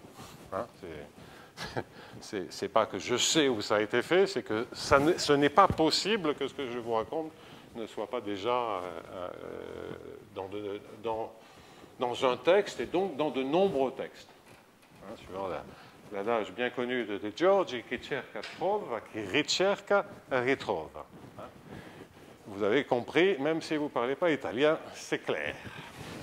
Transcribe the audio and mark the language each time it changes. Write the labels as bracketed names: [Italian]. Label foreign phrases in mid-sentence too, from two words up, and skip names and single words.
[French] Hein, c'est pas que je sais où ça a été fait, c'est que ce n'est pas possible que ce que je vous raconte ne soit pas déjà dans un texte et donc dans de nombreux textes. Hein, suivant l'adage bien connu de Giorgi, [Italian] chi cerca trova, chi ricerca ritrova. [French] Hein. Vous avez compris, même si vous ne parlez pas italien, c'est clair.